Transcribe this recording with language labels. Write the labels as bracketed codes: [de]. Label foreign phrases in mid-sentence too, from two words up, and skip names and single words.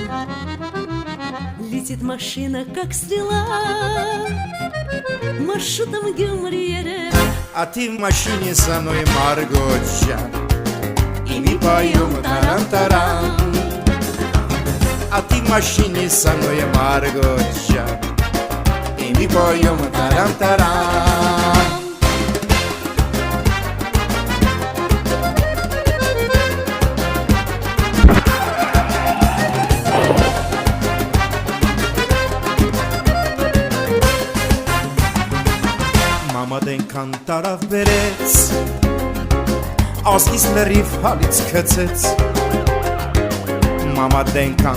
[ru] Летит машина, как стрела, маршрутом Гюмри-Ереван. А ты в машине со мной, Маргоджа, и мы поем тарам-тарам. А ты в машине со мной, Маргоджа, и мы поем тарам-тарам. [hy] Մամադենքան տարավ բերեց, ազգիս լրիվ հալից քծեց, մամադենքան